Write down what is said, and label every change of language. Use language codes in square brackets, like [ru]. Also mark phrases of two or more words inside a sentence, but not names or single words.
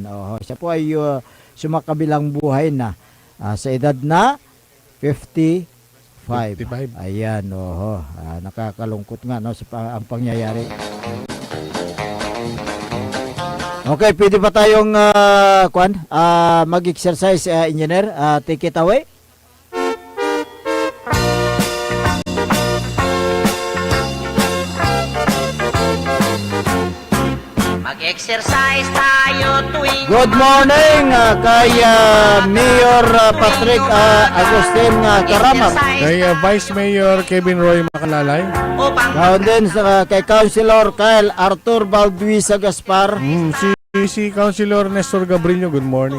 [tl] Siya po ay sumakabilang buhay na sa edad na 55. Ayan. Nakakalungkot nga no, ang pangyayari. Okay, pwede ba tayong mag-exercise, engineer? [en] Take it away. [tl] Mag-exercise tayo tuwing [en] Good morning [tl] kay Mayor Patrick Agustin Karamat. Kay Vice Mayor Kevin Roy Makalalay. Gawin din kay Councilor Kyle Arthur Balduisa Gaspar. Si Councilor Nestor Gabrillo, [en] good morning.